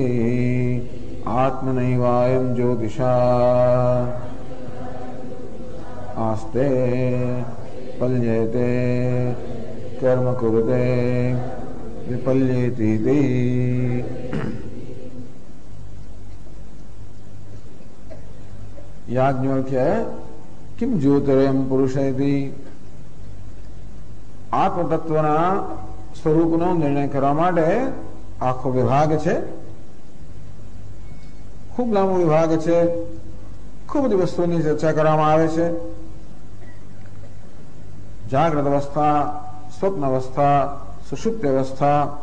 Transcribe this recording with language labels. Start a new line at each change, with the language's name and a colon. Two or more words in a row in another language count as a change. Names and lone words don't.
Sanskrit: आत्मनैवायं ज्योतिषा आस्ते पल्येते कर्म कुरुते विपल्येति इति। याज्ञवल्क्य किं ज्योतिरयं पुरुष इति
Gujarati: આત્મતત્વના સ્વરૂપનો નિર્ણય કરવા માટે આખો વિભાગ છે, ખૂબ લાંબો વિભાગ છે. ખૂબ બધી વસ્તુઓની ચર્ચા કરવામાં આવે છે. જાગ્રત અવસ્થા, સ્વપ્ન અવસ્થા, સુષુપ્ત અવસ્થા.